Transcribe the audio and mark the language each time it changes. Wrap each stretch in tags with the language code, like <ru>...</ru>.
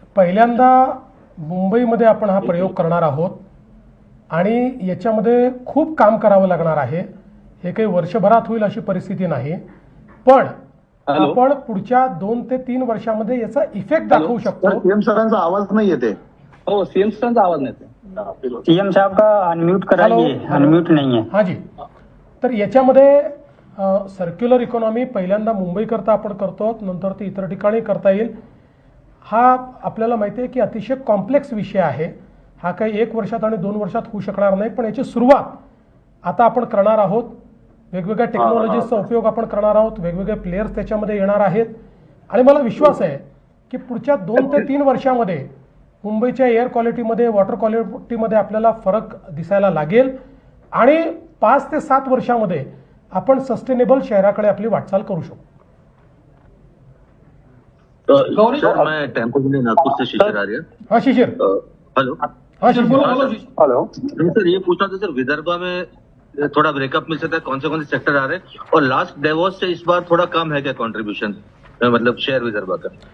<mr>पहिल्यांदा मुंबईमध्ये आपण हा प्रयोग करणार आहोत आणि याच्यामध्ये खूप काम करावं लागणार आहे. हे काही वर्षभरात होईल अशी परिस्थिती नाही, पण आपण पुढच्या 2 ते 3 वर्षामध्ये याचा इफेक्ट दाखवू शकतो. सीएम सरांचा आवाज नाही येते. हो, सीएम सरांचा आवाज नाही.</mr> <hi>सीएम साहब का अनम्यूट कराइए, अनम्यूट नहीं है. हाँ जी.</hi> <mr>तर याच्यामध्ये सर्क्युलर इकॉनॉमी पहिल्यांदा मुंबईकरता आपण करतो, नंतर ती इतर ठिकाणी करता येईल. हा आपल्याला माहिती आहे की अतिशय कॉम्प्लेक्स विषय आहे. हा काही 1 वर्षात आणि 2 वर्षात होऊ शकणार नाही, पण याची सुरुवात आता आपण करणार आहोत. वेगवेगळ्या टेक्नॉलॉजीजचा उपयोग आपण करणार आहोत, वेगवेगळे प्लेयर्स त्याच्यामध्ये येणार आहेत, आणि मला विश्वास आहे की पुढच्या 2 ते 3 वर्षामध्ये मुंबईच्या एअर क्वालिटीमध्ये, वॉटर क्वालिटीमध्ये आपल्याला फरक दिसायला लागेल, आणि 5 ते 7 वर्षामध्ये आपण सस्टेनेबल शहराकडे आपली वाटचाल करू शकतो.</mr> <hi>सर, मैं टेम्पो के लिए नागपुर से शिशिर आ रही है. हाँ शिशिर. हेलो. हाँ शिशिर. हॅलो. सर, ये पूछना था सर, विदर्भ में थोड़ा ब्रेकअप मिल सकता है, कौन से सेक्टर आ रहे हैं, और लास्ट डेवोस से इस बार थोड़ा कम है क्या कंट्रीब्यूशन, मतलब शेयर विदर्भ का?</hi>